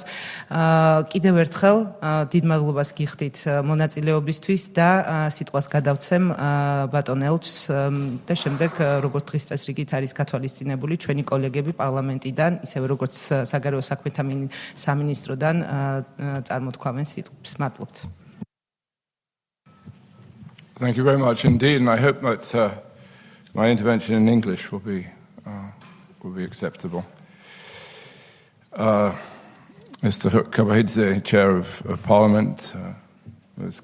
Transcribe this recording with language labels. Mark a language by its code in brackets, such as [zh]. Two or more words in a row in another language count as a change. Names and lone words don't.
[ka] კიდევ ერთხელ დიდ მადლობას გიხდით მონაწილეობისთვის და სიტყვას გადავცემ ბატონ ელჩს და შემდეგ როგორც დღის წესრიგით არის გათვალისწინებული ჩვენი კოლეგები პარლამენტიდან როგორც საგარეო საქმეთა სამინისტროდან წარმოთქვამენ სიტყვებს. მადლობთ. [en] Thank you very much indeed, and I hope that my intervention in English will be acceptable. Mr. Kabahidze, Chair of Parliament, Ms.